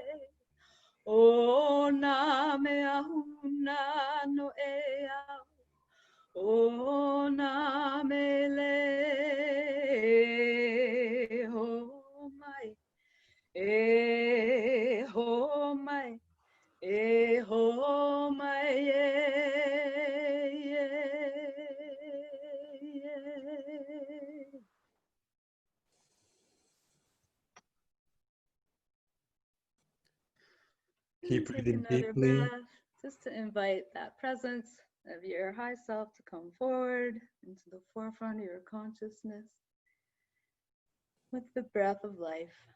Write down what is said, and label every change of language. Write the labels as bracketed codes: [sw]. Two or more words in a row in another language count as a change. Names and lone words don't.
[haw] o na mea huna no e au o na mele ho mai ho mai ho mai [en] Keep Take breathing another deeply. breath just to invite that presence of your high self to come forward into the forefront of your consciousness with the breath of life.